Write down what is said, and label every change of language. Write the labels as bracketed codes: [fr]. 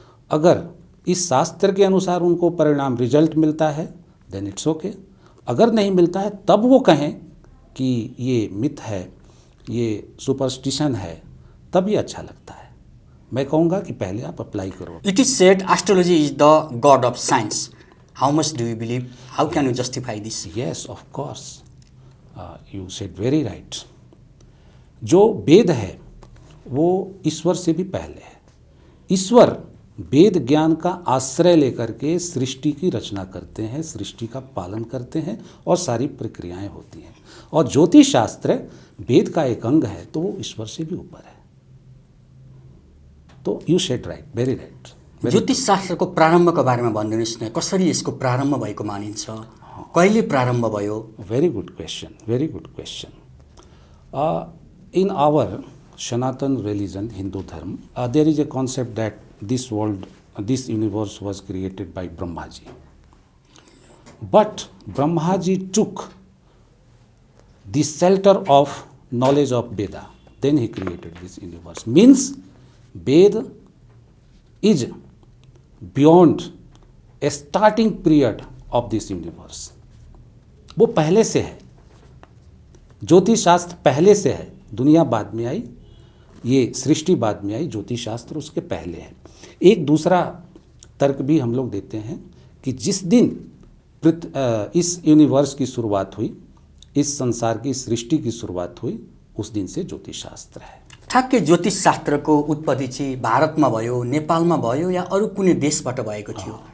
[hi] अगर इस शास्त्र के अनुसार उनको परिणाम रिजल्ट मिलता है [en] Then it's okay. [hi] अगर नहीं मिलता है तब वो कहें कि ये मिथ है, ये सुपरस्टिशन है, तब ये अच्छा लगता है। मैं कहूँगा कि पहले आप अप्लाई करो। [en] It is said astrology is the god of science. How much do you believe? How can you justify this? Yes, of course. You said very right. [hi] जो वेद है वो ईश्वर से भी पहले है। ईश्वर वेद ज्ञान का आश्रय लेकर के सृष्टि की रचना करते हैं, सृष्टि का पालन करते हैं और सारी प्रक्रियाएं होती हैं। और ज्योतिष शास्त्र वेद का एक अंग है, तो वो ईश्वर से भी ऊपर है। [en] तो you said right, very right. [ne] ज्योतिष शास्त्रको प्रारम्भको बारेमा भनिदिनुहोस् न, कसरी यसको प्रारम्भ भएको मानिन्छ, कहिले प्रारम्भ भयो? [en] Very good question, very good question. In our Sanatan religion, Hindu Dharma, there is a concept that this world, this universe was created by Brahmaji. But Brahmaji took the shelter of knowledge of Veda. Then he created this universe. Means Veda is beyond a starting period of this universe. [hi] वो पहले से है, ज्योतिष शास्त्र पहले से है, दुनिया बाद में आई, ये सृष्टि बाद में आई, ज्योतिष शास्त्र उसके पहले है। एक दूसरा तर्क भी हम लोग देते हैं कि जिस दिन इस यूनिवर्स की शुरुआत हुई, इस संसार की सृष्टि की शुरुआत हुई, उस दिन से ज्योतिष शास्त्र है। [ne] ठ्याक्कै ज्योतिष शास्त्रको उत्पत्ति चाहिँ भारतमा भयो, नेपालमा भयो या अरू कुनै देशबाट भएको थियो?